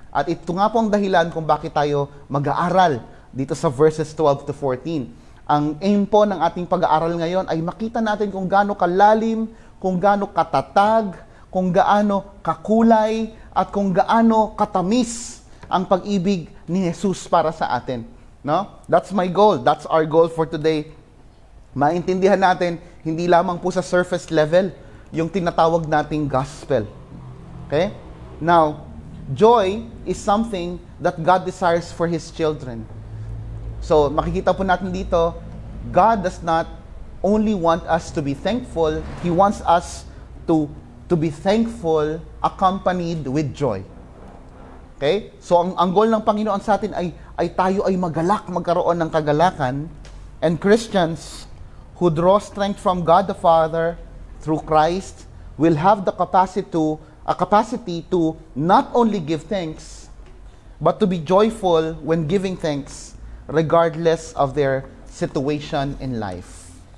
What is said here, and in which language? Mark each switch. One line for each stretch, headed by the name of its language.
Filipino: At ito nga po ang dahilan kung bakit tayo mag-aaral dito sa verses 12 to 14. Ang aim po ng ating pag-aaral ngayon ay makita natin kung gaano kalalim, kung gaano katatag, kung gaano kakulay at kung gaano katamis ang pag-ibig ni Jesus para sa atin.
English: No? That's my goal. That's our goal for today.
Filipino: Maintindihan natin, hindi lamang po sa surface level, yung tinatawag nating gospel. Okay?
English: Now, joy is something that God desires for His children. So,
Filipino: makikita po natin dito,
English: God does not only want us to be thankful, He wants us to be thankful accompanied with joy. Okay?
Filipino: So, ang goal ng Panginoon sa atin ay tayo ay magalak, magkaroon ng kagalakan.
English: And Christians who draw strength from God the Father through Christ will have the capacity to not only give thanks, but to be joyful when giving thanks, regardless of their situation in life.